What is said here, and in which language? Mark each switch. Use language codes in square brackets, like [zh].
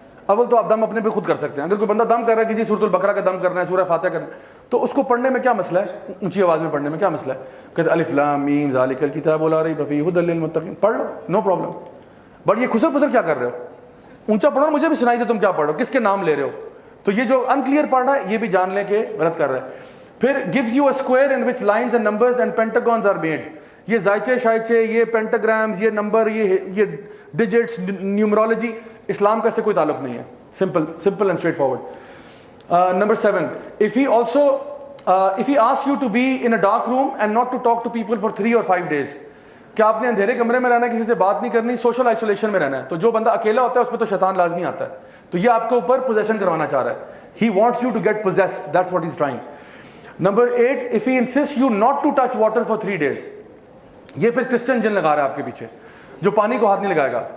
[ur] اول تو آپ دم اپنے پہ خود کر سکتے ہیں. اگر کوئی بندہ دم کر رہا ہے کہ جی سورۃ البقرہ کا دم کرنا ہے, سورہ فاتحہ کرنا ہے, تو اس کو پڑھنے میں کیا مسئلہ ہے, اونچی آواز میں پڑھنے میں کیا مسئلہ ہے؟ کہتے [ar] الف لام میم ذالک الکتاب لا ریب فیہ ھدی للمتقین, [ur] پڑھ لو, نو پرابلم. بٹ یہ خسر پسر کیا کر رہے ہو, اونچا پڑھو, مجھے بھی سنائی دے تم کیا پڑھ رہے ہو, کس کے نام لے رہے ہو. تو یہ جو انکلیئر پڑھ رہا ہے یہ بھی جان لیں کہ غلط کر رہا ہے. [en] پھر gives you a square in which lines and numbers and pentagons are made. [ur] یہ زائچے شائچے, یہ پینٹاگرامز, یہ نمبر, یہ ڈیجٹس, نیومرولوجی, اسلام کا اس سے کوئی تعلق نہیں ہے. [en] simple and straightforward. Number 7, if he asks you to be in a dark room and not to talk to people for 3 or 5 days, [ur] کہ آپ نے اندھیرے کمرے میں رہنا ہے, کسی سے بات نہیں کرنی, سوشل آئسولیشن میں رہنا ہے. تو جو بندہ اکیلا ہوتا ہے اس پہ تو شیطان لازمی آتا ہے. تو یہ آپ کے اوپر پوزیشن کروانا چاہ رہا ہے. [en] He wants you to get possessed, that's what he's trying. Number 8, if he insists you not to touch water for 3 days, [ur] یہ پھر کرسچن جن لگا رہا ہے آپ کے پیچھے, جو پانی کو ہاتھ نہیں لگائے گا.